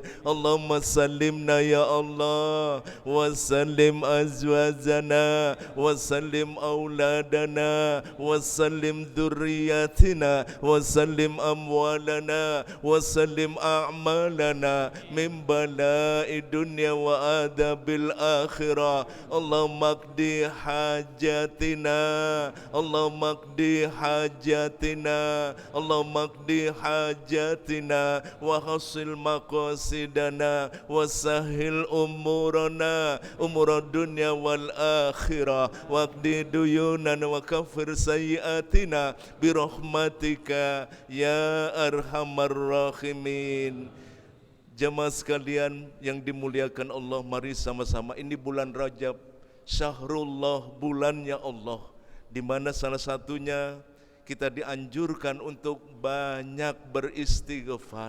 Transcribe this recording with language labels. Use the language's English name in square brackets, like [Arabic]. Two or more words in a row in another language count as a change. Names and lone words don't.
[Arabic] اللهم سلمنا يا الله وسلم أزواجنا وسلم أولادنا وسلم ذرياتنا وسلم أموالنا وسلم أعمالنا من بلاء الدنيا وعذاب الآخرة. اللهم اقض حاجاتنا، اللهم اقض حاجاتنا، اللهم اقض حاجاتنا وحصل مقاصدنا وسهل أمورنا أمور الدنيا والآخرة واقض ديوننا وكفر سيئاتنا برحمتك يا أرحم الراحمين. [Indonesian] Jemaah sekalian yang dimuliakan Allah, mari sama-sama, ini bulan Rajab, Syahrullah, bulannya Allah, di mana salah satunya kita dianjurkan untuk banyak beristighfar.